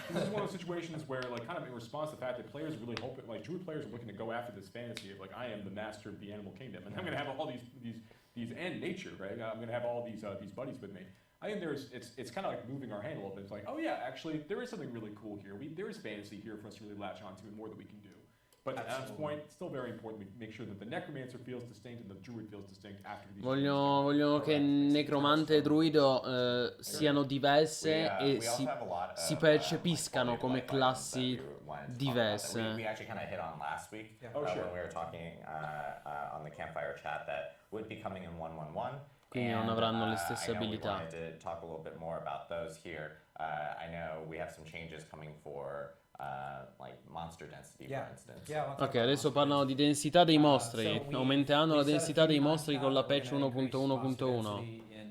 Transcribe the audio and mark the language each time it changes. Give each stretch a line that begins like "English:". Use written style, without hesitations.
English: So this is one of those situations where, like, kind of in response to the fact that players are really hoping, like, druid players are looking to go after this fantasy of, like, I am the master of the animal kingdom, and I'm going to have all these and nature, right? I'm going to have all these buddies with me. I think it's kind of like moving our hand a little bit. It's like, oh yeah, actually, there is something really cool here. There is fantasy here for us to really latch onto and more that we can do. But at this point, it's still very important we make sure that the necromancer feels distinct and the druid feels distinct after these.
Italian: Vogliono che necromante e druido siano diverse e si percepiscano come classi diverse.
English: We actually kind of hit on last week sure. when we were talking on the campfire chat that would be coming in 1.1.1.
Italian: Quindi non avranno le stesse
English: I know
Italian: abilità.
English: we wanted to talk a little bit more about those here. I know we have some changes coming for like monster density, for instance.
Italian: Ok, adesso parlano di densità dei mostri. Aumenteranno la densità dei mostri con la patch 1.1.1.